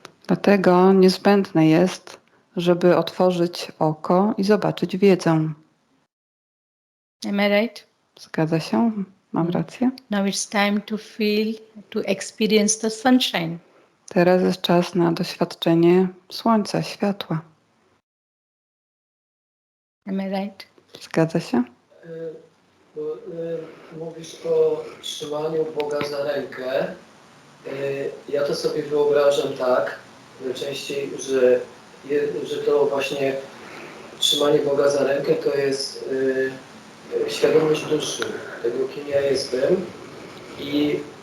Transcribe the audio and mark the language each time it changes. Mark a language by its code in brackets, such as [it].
[pl] Dlatego niezbędne jest, żeby otworzyć oko i zobaczyć wiedzę. [en] Am I right? [pl] Zgadza się? Mam rację? [en] Now it's time to feel, to experience the sunshine. [pl] Teraz jest czas na doświadczenie słońca, światła. [en] Am I right? [pl] Zgadza się? Bo, mówisz o trzymaniu Boga za rękę. Ja to sobie wyobrażam tak najczęściej, że to właśnie trzymanie Boga za rękę to jest świadomość duszy, tego kim ja jestem i